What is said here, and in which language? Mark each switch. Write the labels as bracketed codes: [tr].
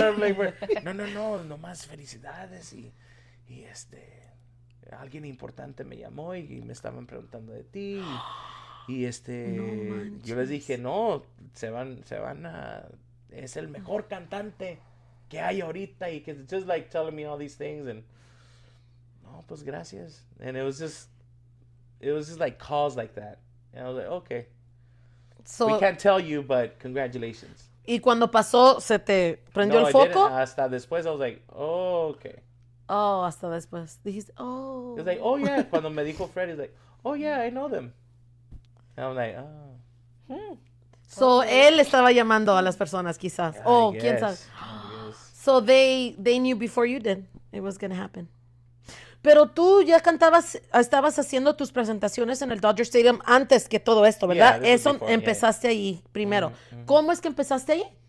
[en] I'm like, [es] no más felicidades. Y alguien importante me llamó y me estaban preguntando de ti. Y No yo les dije, no, se van a, es el mejor cantante que hay ahorita, y que [en] just like telling me all these things, and [es] no, pues gracias. [en] And it was just like calls like that. And I was like, okay. So, we can't tell you, but congratulations. [es] Y cuando pasó, ¿se te prendió el foco? Hasta después [en] I was like, oh, okay. [es] Oh, hasta después. Dijiste, oh. [en] It was like, oh yeah. [es] Cuando me dijo [en] Fred, he's like, oh yeah, I know them. And I'm like, oh. [es] So, él estaba llamando a las personas, quizás. [en] I Oh, guess, [es] quién sabe. [en] I guess. So, they knew before you did. It was going to happen. [es] Pero tú ya estabas haciendo tus presentaciones en el Dodger Stadium antes que todo esto, ¿verdad? [en] Yeah, this was [es] Eso [en] before, [es] empezaste ahí primero. ¿Cómo es que empezaste ahí?